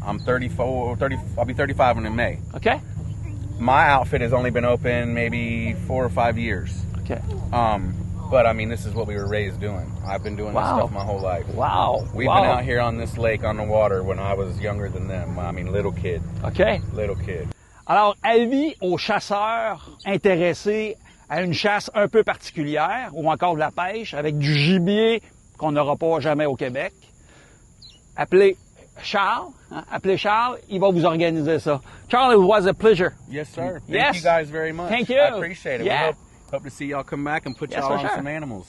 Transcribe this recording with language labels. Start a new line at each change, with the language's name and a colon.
English: I'm 34, I'll be 35 in May. Okay. My outfit has only been open maybe 4 or 5 years. Okay. But I mean, this is what we were raised doing. I've been doing this stuff my whole life. Wow. We've been out here on this lake on the water when I was younger than them. I mean, little kid. Okay. Little kid.
French: Alors, avis aux chasseurs intéressés à une chasse un peu particulière ou encore de la pêche avec du gibier qu'on n'aura pas jamais au Québec, appelez Charles. Appelez Charles, il va vous organiser ça.
English: Charles, it was a pleasure. Yes, sir. Thank you guys very much. Thank you. I appreciate it. Yeah. We hope to see y'all come back and put y'all on some animals.